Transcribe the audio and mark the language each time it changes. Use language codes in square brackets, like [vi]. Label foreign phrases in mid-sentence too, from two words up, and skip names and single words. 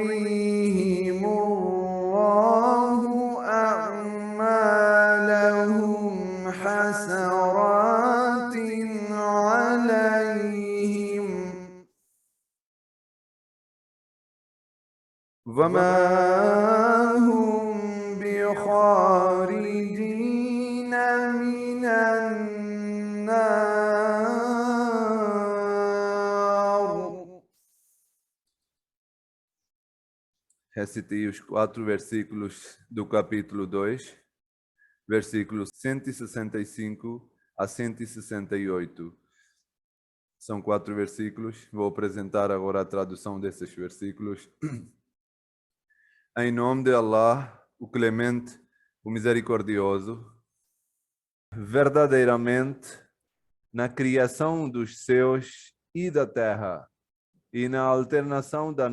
[ar] يريهم الله أعمالهم حسرات عليهم وما هم بخارجين من النار. [pt] Recitei os 4 versículos do capítulo 2, versículos 165 a 168. São 4 versículos. Vou apresentar agora a tradução desses versículos. Em nome de Allah, o Clemente, o Misericordioso, verdadeiramente, na criação dos céus e da terra, e na alternação da